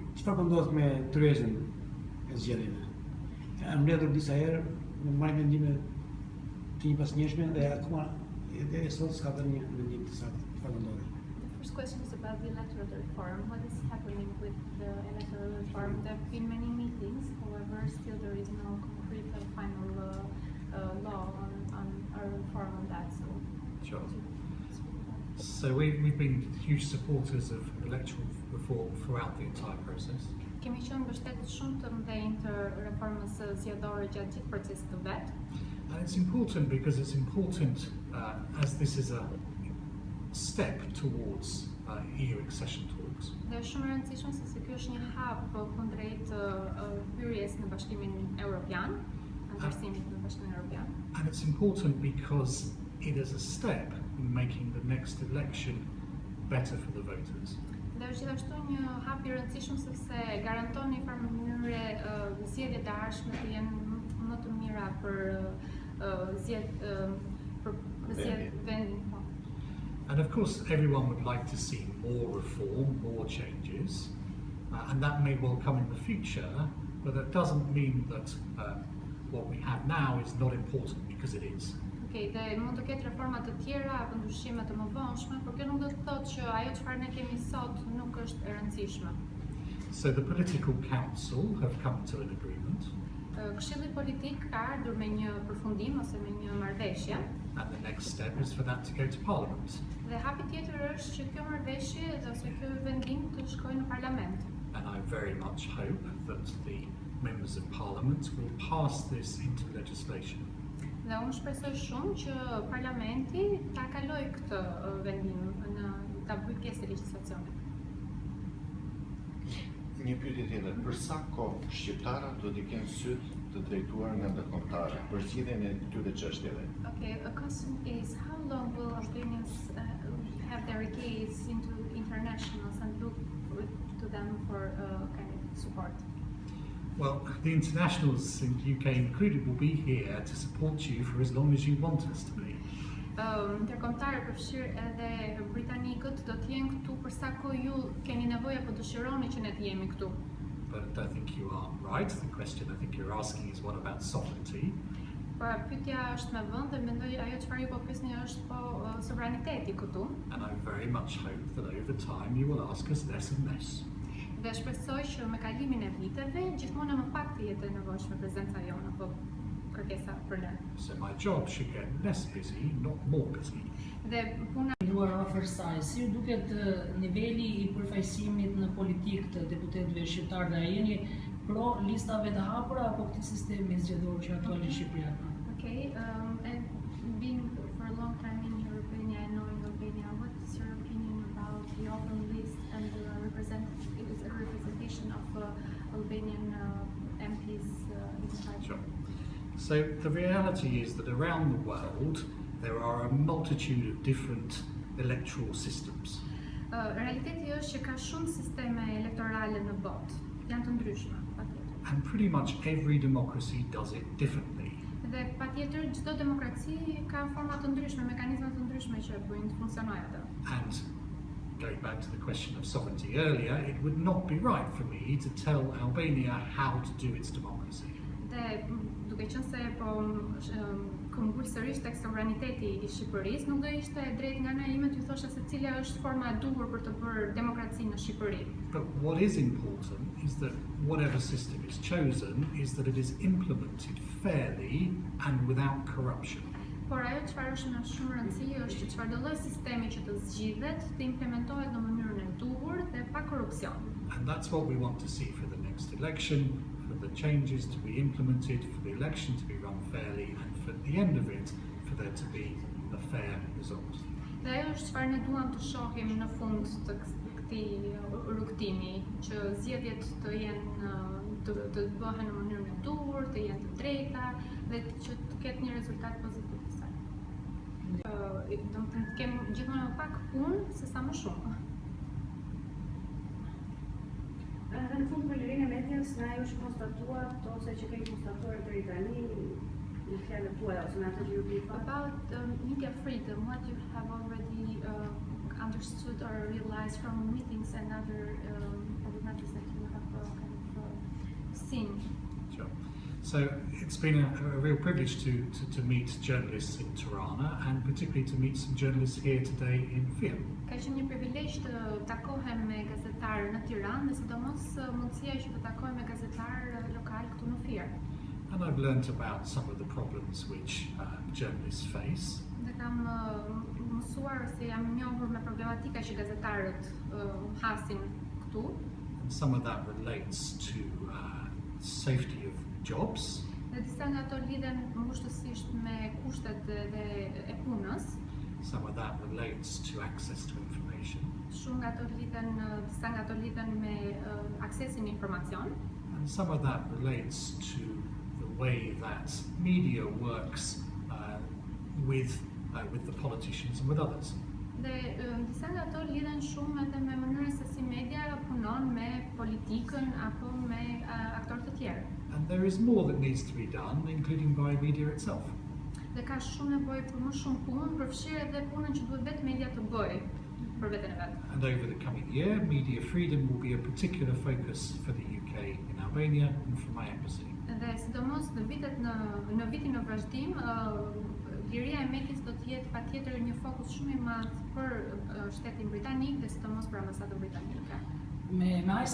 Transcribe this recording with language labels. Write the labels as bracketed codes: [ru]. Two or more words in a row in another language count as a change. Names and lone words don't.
[sq] Çfarë ndodh me tryezën e zgjedhjeve? Janë mbledhur disa herë me marrë mendime të njëpasnjëshme dhe akoma deri sot s'ka dhënë një mendim të saktë çfarë ndodhi. [en] The first question is about the electoral reform. What is happening with the electoral reform? There have been many meetings, however, still there is no concrete and final law on a reform on that. Sure. So we've been huge supporters of electoral reform throughout the entire process. [sq] Kemi qenë mbështetës shumë të mëdhenj të reformës zgjedhore gjatë gjithë procesit të vet. [en] And it's important because it's important as this is a step towards EU accession talks. [sq] Dhe është shumë e rëndësishme sepse ky është një hap kundrejt hyrjes në Bashkimin Evropian, antarësimit në Bashkimin Evropian. [en] And it's important because it is a step in making the next election better for the voters. [sq] Dhe është gjithashtu një hap i rëndësishëm sepse garanton në një farë mënyrë zgjedhjet e ardhshme të jenë më të mira për vendin. [en] And of course everyone would like to see more reform, more changes, and that may well come in the future, but that doesn't mean that what we have now is not important, because it is. [sq] Okej, dhe mund të ketë reforma të tjera apo ndryshime të mëvonshme, por kjo nuk do të thotë që ajo çfarë ne kemi sot nuk është e rëndësishme. [en] So the political council have come to an agreement. [sq] Këshilli Politik ka ardhur me një përfundim ose me një marrëveshje. [en] And the next step is for that to go to Parliament. [sq] Dhe hapi tjetër është që kjo marrëveshje ose ky vendim të shkojë në parlament. [en] And I very much hope that the members of Parliament will pass this into legislation. [sq] Dhe unë shpresoj shumë që parlamenti ta kalojë këtë vendim në ta bëjë pjesë e legjislacionit. Një pyetje tjetër, për sa kohë shqiptarët do të kenë syt të drejtuar nga ndërkombëtarët për zgjidhjen e këtyre çështjeve? [en] Okay, a question is how long will Albanians have their gaze into internationals and look to them for kind of support? Well, the internationals, in the UK included, will be here to support you for as long as you want us to be. [sq] Ndërkombëtarët përfshirë edhe britanikët do të jenë këtu për sa kohë ju keni nevojë apo dëshironi që ne të jemi këtu. [en] But I think you are right. The question I think you're asking is one about sovereignty. [sq] Pra pyetja është me vend dhe mendoj ajo çfarë ju po pyesni është po sovraniteti këtu. [en] And I very much hope that over time you will ask us less and less. [sq] Dhe shpresoj që me kalimin e viteve gjithmonë më pak të jetë e nevojshme prezenca jonë apo kërkesa për ne. [en] So my job should get less busy, not more busy. [sq] Dhe puna Luar afër saj, si duket niveli i përfaqësimit në politikë të deputetëve shqiptar, dhe a jeni pro listave të hapura apo këtij sistemi zgjedhor që aktualisht Shqipëria ka? [en] Okay, and being for a long time in Albania and knowing Albania, what is your opinion about the open list and the representation of Albanian MPs inside? Sure. So the reality is that around the world there are a multitude of different electoral systems. [sq] Realiteti është që ka shumë sisteme elektorale në botë, janë të ndryshme, patjetër. [en] And pretty much every democracy does it differently. [sq] Dhe patjetër çdo demokraci ka forma të ndryshme, mekanizma të ndryshme që bëjnë të funksionojë atë. [en] And going back to the question of sovereignty earlier, it would not be right for me to tell Albania how to do its democracy. [sq] Dhe duke qenë se po këmbgul sërish tek sovraniteti i Shqipërisë, nuk do ishte drejt nga ana ime t'ju thosha se cila është forma e duhur për të bërë demokraci në Shqipëri. [en] But what is important is that whatever system is chosen is that it is implemented fairly and without corruption. [sq] Por ajo çfarë është me shumë rëndësi është që çfarëdo lloj sistemi që të zgjidhet të implementohet në mënyrën e duhur dhe pa korrupsion. [en] And that's what we want to see for the next election, for the changes to be implemented, for the election to be run fairly, and for the end of it, for there to be a fair result. [sq] Dhe ajo është çfarë ne duam të shohim në fund të këtij rrugtimi, që zgjedhjet të jenë të bëhen në mënyrën e duhur, të jenë të drejta dhe që të ketë një rezultat pozitiv. Do të kemi gjithmonë më pak punë se sa më shumë. Në fund për lirinë e medias, na ju është konstatuar ose që keni konstatuar deri tani në fjalët tuaja ose në atë që ju bëni. [en] About media freedom, what you have already understood or realized from meetings and other matters that you have So it's been a real privilege to meet journalists in Tirana and particularly to meet some journalists here today in Fieri. [sq] Ka qenë një privilegj të takohem me gazetarë në Tiranë dhe sidomos mundësia që të takohem me gazetarë lokal këtu në Fieri. [en] And I've learnt about some of the problems which journalists face. [sq] Dhe kam mësuar se jam njohur me problematika që gazetarët hasin këtu. [en] And some of that relates to safety of jobs. [sq] Dhe disa nga ato lidhen mbështetësisht me kushtet dhe e punës. [en] Some of that relates to access to information. [sq] Shumë nga ato lidhen, disa nga ato lidhen me aksesin në informacion. [en] And some of that relates to the way that media works with the politicians and with others. [sq] Dhe disa nga ato lidhen shumë edhe me mënyrën se si media punon me politikën apo me aktorë të tjerë. [en] And there is more that needs to be done, including by media itself. [sq] Dhe ka shumë nevojë për më shumë punë, përfshirë edhe punën që duhet vetë media të bëjë për veten e vet. [en] And over the coming year, media freedom will be a particular focus for the UK in Albania and for my embassy. [sq] Dhe sidomos në vitin në vazhdim, liria e medias do të jetë patjetër një fokus shumë i madh për shtetin britanik dhe sidomos për ambasadën britanike. Me